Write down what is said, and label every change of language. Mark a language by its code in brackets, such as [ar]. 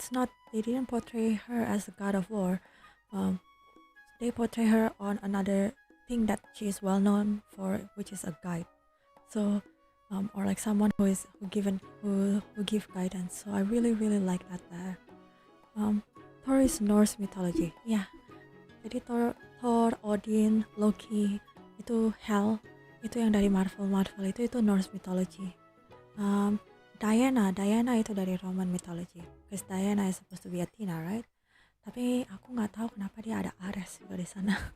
[en] They didn't portray her as the god of war. They portray her on another thing that she is well known for, which is a guide. So, or like someone who give guidance. So I really like that there. Thor is Norse mythology. Yeah. [id] Jadi Thor, Odin, Loki, itu Hel, itu yang dari Marvel itu Norse mythology. Diana itu dari [en] Roman mythology, because Diana is supposed to be Athena, right? [id] Tapi aku nggak tahu kenapa dia ada Ares juga di sana.